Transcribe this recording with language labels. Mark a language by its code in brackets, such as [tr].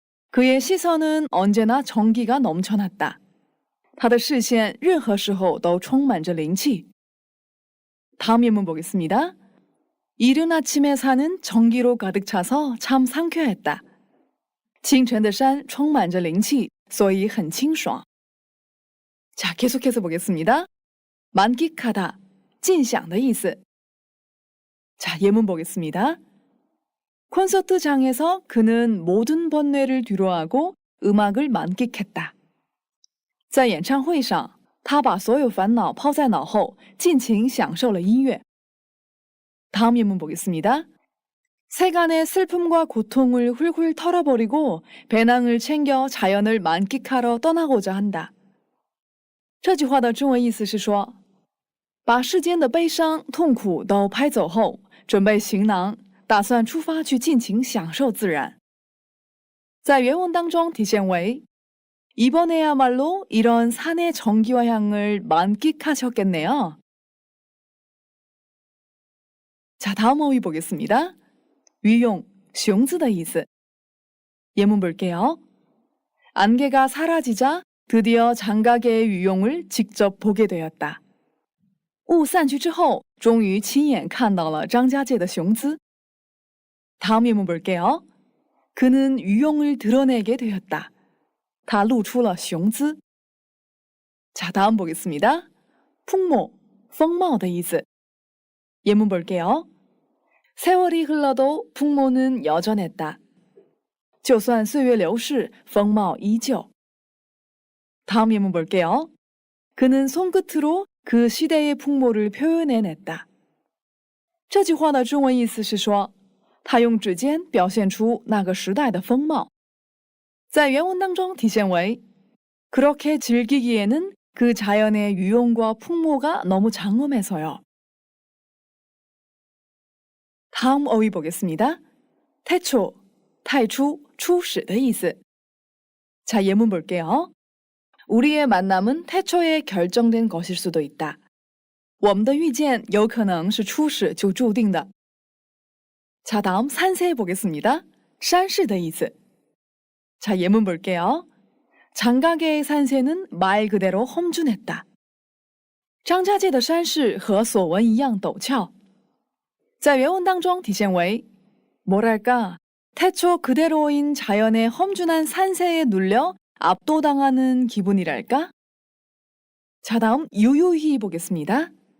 [ko] 그의 시선은 언제나 정기가 넘쳐났다. [zh] 他的视线任何时候都充满着灵气。 [ko] 다음 예문 보겠습니다. 이른 아침에 산은 정기로 가득 차서 참 상쾌했다. [zh] 清晨的山充满着灵气，所以很清爽。 [ko] 자, 계속해서 보겠습니다. 만끽하다, [zh] 尽享的意思。 [ko] 자, 예문 보겠습니다. 콘서트장에서 그는 모든 번뇌를 뒤로하고 음악을 만끽했다. [zh] 在演唱会上他把所有烦恼抛在脑后，尽情享受了音乐。 [ko] 다음 예문 보겠습니다. 세간의 슬픔과 고통을 훌훌 털어버리고 배낭을 챙겨 자연을 만끽하러 떠나고자 한다. [zh] 这句话的中文意思是说，把世间的悲伤、痛苦都拍走后，准备行囊，打算出发去尽情享受自然。在原文当中体现为 [ko] 이번에야말로 이런 산의 정기와 향을 만끽하셨겠네요. 자, 다음 어휘 보겠습니다. 위용, [zh] 熊子的意思。 [ko] 예문 볼게요. 안개가 사라지자 드디어 장가계의 위용을 직접 보게 되었다. [zh] 雾散去之后，终于亲眼看到了张家界的雄姿。 [ko] 다음 예문 볼게요. 그는 위용을 드러내게 되었다. [zh] 他露出了雄姿。 [ko] 자, 다음 보겠습니다. 풍모, [zh] 风貌的意思。 [ko] 예문 볼게요. 세월이 흘러도 풍모는 여전했다. [zh] 就算岁月流逝，风貌依旧。 [ko] 다음 예문 볼게요. 그는 손끝으로 그 시대의 풍모를 표현해냈다. [zh] 这句话的中文意思是说，他用指尖表现出那个时代的风貌。在原文当中体现为 [ko] 그렇게 즐기기에는 그 자연의 유용과 풍모가 너무 장엄해서요. 다음 어휘 보겠습니다. 태초, [zh] 太初, 初始的意思。 [ko] 자, 예문 볼게요. 우리의 만남은 태초에 결정된 것일 수도 있다. [zh] 我们的遇见有可能是初始就注定的。 [ko] 자, 다음 산세 보겠습니다. [zh] 山势的意思。 [ko] 자, 예문 볼게요. 장가계의 산세는 말 그대로 험준했다. [zh] 张家界的山势和所闻一样陡峭。在原文当中体现为 [ko] 뭐랄까, 태초 그대로인 자연의 험준한 산세에 눌려 압도당하는 기분이랄까? 자, 다음 유유히 보겠습니다.